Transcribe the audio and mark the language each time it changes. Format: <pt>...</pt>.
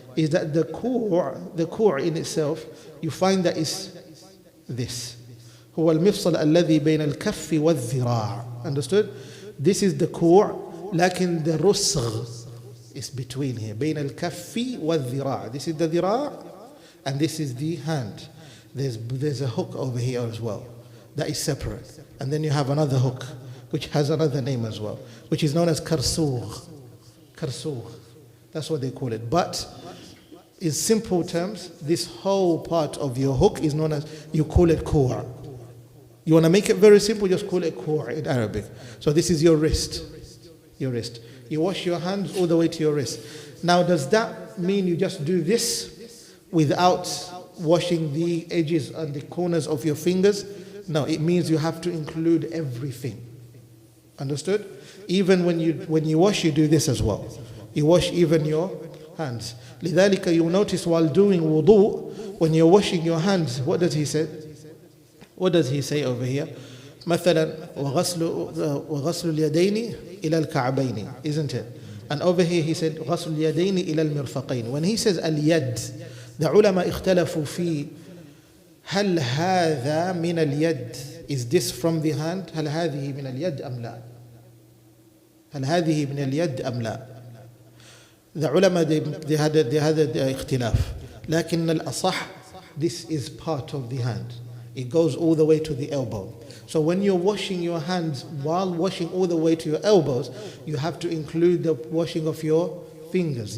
<en>Is that the core in itself, you find that is this.</en> <ar>هو المفصل الذي بين الكف والذراع.</ar> <en>Understood? This is the core, لكن the rusgh is between here.</en> <ar>بين الكف والذراع.</ar> <en>This is the ذراع and this is the hand. There's a hook over here as well. That is separate. And then you have another hook, which has another name as well, which is known as karsugh. Karsugh. That's what they call it. But in simple terms, this whole part of your hook is known as, you call it core. You want to make it very simple, just call it core in Arabic. So this is your wrist. Your wrist. You wash your hands all the way to your wrist. Now, does that mean you just do this without washing the edges and the corners of your fingers? No, it means you have to include everything. Understood? Even when you wash, you do this as well. You wash even your hands. لذلك you notice while doing wudu, when you're washing your hands, what does he say? What does he say over here?</en> <ar>مثلا وغسل اليدين إلى الكعبين,</ar> <en>isn't it? And over here he said</en> <ar>غسل اليدين إلى المرفقين.</ar> <en>When he says</en> <ar>اليد, the ulama اختلفوا في هل هذا من اليد,</ar> <en>is this from the hand?</en> <ar>هل هذه من اليد أم لا? هل هذه من اليد أم لا.</ar> <en>The ulama, they had اختلاف.</en> <ar>لكن الأصح,</ar> <en>this is part of the hand. It goes all the way to the elbow. So when you're washing your hands, while washing all the way to your elbows, you have to include the washing of your fingers.</en>